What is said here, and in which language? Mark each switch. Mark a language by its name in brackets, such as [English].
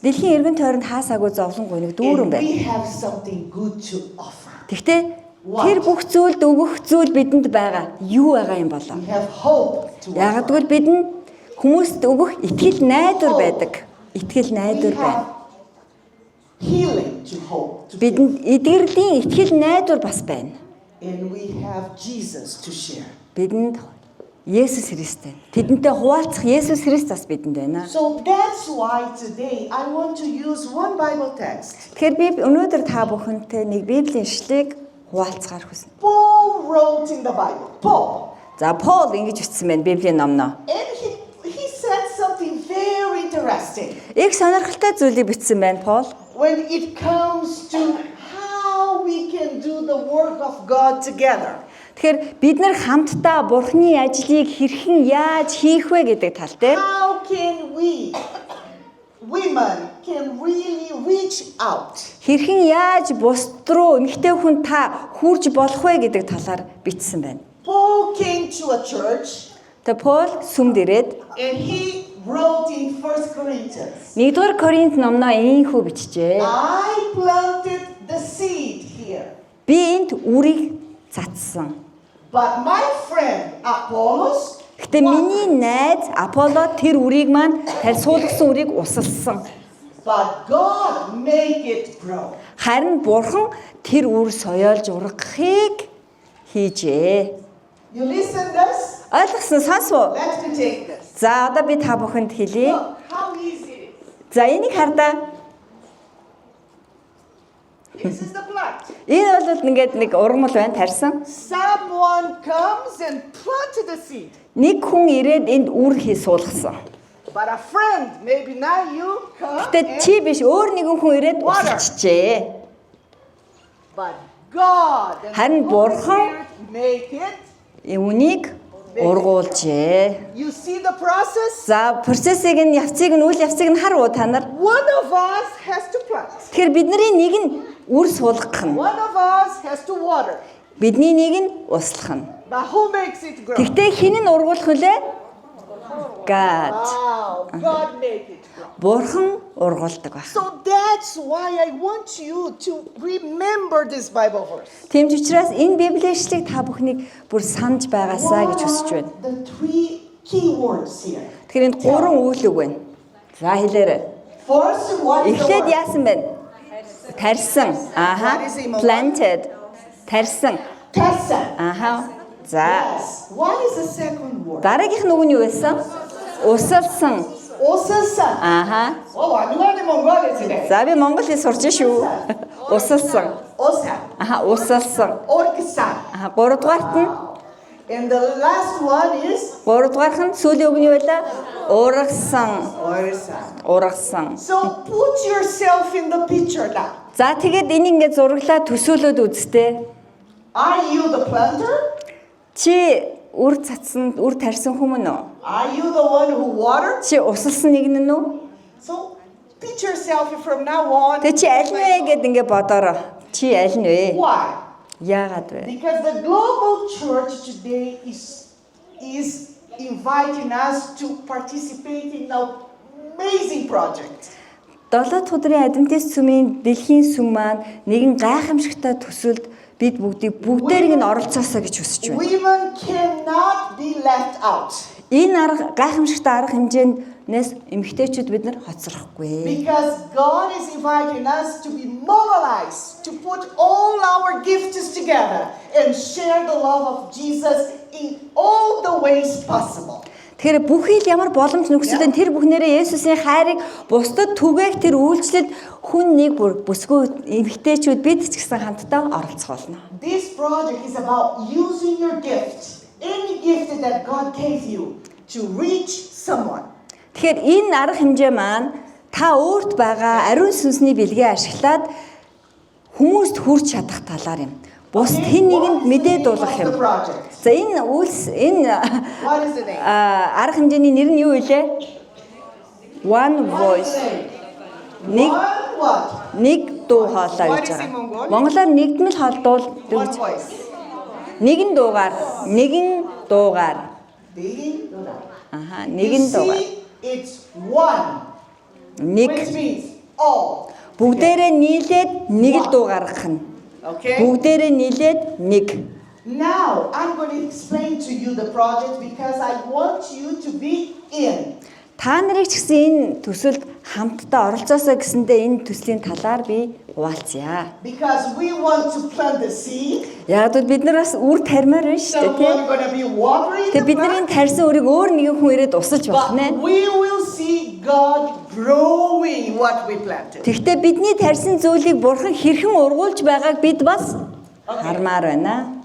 [Mongolian] Дэлхийн эргэн тойронд хаасаагүй зовлон гуниг дүүрэн [English] And [Mongolian] байна. [English] we have something good to offer. [Mongolian] Гэхдээ тэр бүх зүйлд өгөх зүйл бидэнд байгаа. Юу байгаа юм болоо? [English] We have hope to [Mongolian] Яг [English] offer. [Mongolian] гэвэл бидэнд хүмүүст өгөх итгэл найдвар байдаг. Итгэл [English] We [Mongolian] найдвар байна. [English] have healing to hope. To give. [Mongolian] Бидэнд эдгэрлийн итгэл найдвар бас байна. [English] And we have Jesus to share. [Mongolian] Бидэнд Есүс Христ байна. Тэдэнтэй хуваалцах Есүс Христ бас бидэнд байна. [English] So that's why today I want to use one Bible text. [Mongolian] Тэгэхээр би өнөөдөр та бүхэнтэй нэг Библийн ишлэгийг хуваалцахаар хүснэ. [English] Paul wrote in the Bible. Paul. [Mongolian] За Пол ингэж бичсэн байна Библийн номноо. [English] And he said something very interesting [Mongolian] Их сонирхолтой зүйлийг бичсэн байна Пол. [English] when it comes to how we can do the work of God together. [Mongolian] Тэгэхээр бид нар хамтдаа Бурхны ажлыг хэрхэн яаж хийх вэ гэдэг тал дээр [English] How can we, women, can really reach out? [Mongolian] хэрхэн яаж бусд руу эмэгтэй хүн та хүрж болох вэ гэдэг талаар бичсэн байна. [English] Paul came to a church [Mongolian] Тэгээ Пол сүмд ирээд [English] and he wrote in 1 Corinthians, [Mongolian] 1-р Коринт номноо ийхүү бичжээ. [English] I planted the seed here, [Mongolian] Би энд үрийг цацсан. [English] but my friend Apollos, [Mongolian] Гэтэ миний найз Аполло тэр үрийг маань суулгасан үрийг усалсан. [English] but God make it grow. [Mongolian] Харин Бурхан тэр үр соёолж ургахыг хийжээ. [English] You listen this? [Mongolian] Ойлгосон сонсов уу? [English] Let me take this. [Mongolian] За одоо би та бүхэнд хэлье. [English] Look how easy it is. [Mongolian] За энийг хардаа. [English] This is the plant. [Mongolian] Энэ бол ингээд нэг ургамал байна тарьсан. [English] Someone comes and planted the seed. [Mongolian] Нэг хүн ирээд энд үр суулгасан. [English] But a friend, maybe now you come [Mongolian] Гэтэ чи биш өөр нэгэн хүн ирээд усалчихжээ. [English] but God and [Mongolian] Харин [English] the Holy [Mongolian] Бурхан [English] Spirit make it. [Mongolian] Үүнийг ургуулжээ. [English] You see the process? [Mongolian] За процессыг нь үйл явцыг нь харуу та нар. [English] One of us has to plant. [Mongolian] Тэгэхээр бидний нэг нь үр суулгах нь, [English] One of us has to water. [Mongolian] бидний нэг нь услах нь. [English] But who makes it grow? [Mongolian] Тэгтээ хэн нь ургуулах вүлээ? [English] God. Wow, God make it grow. [Mongolian] Бурхан ургуулдаг байна. [English] So that's why I want you to remember this Bible verse. [Mongolian] Тийм ч учраас энэ Библийн ишлэгийг та бүхнийг бүр санаж байгаасаа гэж хүсэж байна. [English] The three key words here. [Mongolian] Тэгэхээр энд 3 үйл үг байна. За хэлээрэй. [English] First, what is the [Mongolian] Эхлээд [English] word? [Mongolian] яасан бэ? Тарьсан. Ааха. [English] Planted. [Mongolian] Тарьсан. Tessa. Ааха. За. [English] Yes. What is the second word? [Mongolian] Дараагийнх нь үг нь юу байсан? Усалсан. Osasa. Ааха. [English] Oh, I'm learning Mongolian today. [Mongolian] За би монгол хэл сурч шүү. Усалсан. Osa. Ааха, усалсан. Orkisa. Ааха, 3 дугаарт нь [English] And the last one is [Mongolian] 3 дугаарх нь сүүлийн үг нь юу байлаа? Ургасан. Orisa. Ургасан. [English] So put yourself in the picture now. [Mongolian] За тэгээд энийг ингээд зураглаа төсөөлөд үзтээ. [English] Are you the planter? [Mongolian] Чи үр цацсан, үр тарьсан хүмүүс үү? [English] Are you the one who watered? [Mongolian] Чи усалсан нэг нь үү? [English] So teach yourself from now on. [Mongolian] Тэг чи аль нь вэ гэд ингэ бодоорой. Чи аль нь вэ? [English] Why? [Mongolian] Яагаад вэ? [English] Because the global church today is inviting us to participate in an amazing project. [Mongolian] 7 өдрийн Адвентист сүмийн дэлхийн сүм маань нэгэн гайхамшигтай төсөлд бид бүгдээрийг нь оролцоосоо гэж хүсэж байна. [English] Women cannot be left out. [Mongolian] Энэ арга гайхамшигтай арга хэмжээндээс эмэгтэйчүүд бид нар хоцрохгүй. [English] Because God is inviting us to be mobilized, to put all our gifts together and share the love of Jesus in all the ways possible. [Mongolian] Тэгэхээр бүхий л ямар боломж нөхцөлд тэр бүхнээрээ Есүсийн хайрыг бусдад түгээх тэр үйлчлэлд хүн нэг бүр бүсгүй эмэгтэйчүүд бид ч гэсэн хамтдаа оролцох болно. [English] This project is about using your gift, any gift that God gave you, to reach someone. [Mongolian] Тэгэхээр энэ арга хэмжээ маань та өөрт байгаа ариун сүнсний бэлгээ ашиглаад хүмүүст хүрч чадах талаар юм. Бус хэн нэгэнд мэдээ дуулгах юм. За энэ [English] What is the name? [Mongolian] арга хэмжээний нэр нь юу вэ? [English] One voice. [Mongolian] Нэг [English] One what? [Mongolian] нэг дуу хоолой гэж байгаа. Монголоор нэгдмэл холдуул [English] One voice. [Mongolian] нэгэн дуугаар [English] Digging? аха You [Mongolian] нэгэн дуугаар [English] see, it's one, [Mongolian] нэг [English] which means all. [Mongolian] бүгдээрээ нийлээд нэг л дуу гаргах нь. [English] Okay? [Mongolian] Бүгдээрээ нийлээд нэг. [English] Now, I'm going to explain to you the project because I want you to be in. [Mongolian] Та нарыг ч гэсэн энэ төсөлд хамтдаа оролцоосоо гэсэндээ энэ төслийн талаар би хуваалцъя. [English] Because we want to plant the seed. [Mongolian] Яг л бид нар бас үр тармаар байна шүү дээ, тийм. [English] Someone going to be watering [Mongolian] Тэг [English] the [Mongolian] бидний [English] plant. [Mongolian] тарьсан үрийг өөр нэгэн хүн ирээд усалж болох [English] But [Mongolian] нэ. [English] we will see God growing what we planted. [Mongolian] Тэгвэл бидний тарьсан зүйлийг бурхан хэрхэн ургуулж байгааг бид бас хармаар байна.